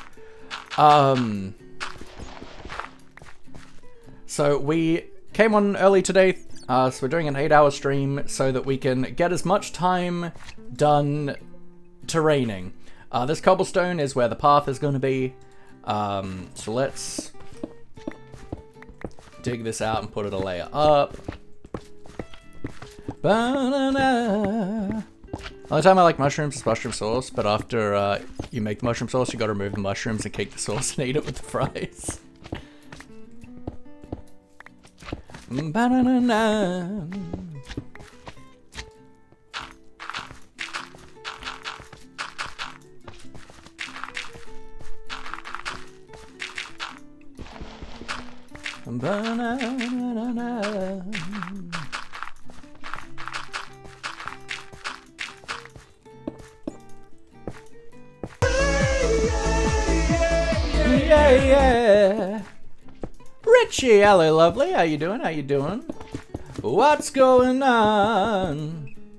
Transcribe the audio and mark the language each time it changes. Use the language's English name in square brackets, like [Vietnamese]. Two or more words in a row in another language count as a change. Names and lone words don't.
[English] So we came on early today, so we're doing an 8-hour stream so that we can get as much time done terraining. This cobblestone is where the path is going to be. So let's dig this out and put it a layer up. Ba-na-na. The only time I like mushrooms is mushroom sauce, but after you make the mushroom sauce, you gotta remove the mushrooms and keep the sauce and eat it with the fries. Ba-na-na-na. Ba-na-na-na-na. Yeah. Richie, hello lovely, how you doing? How you doing? What's going on?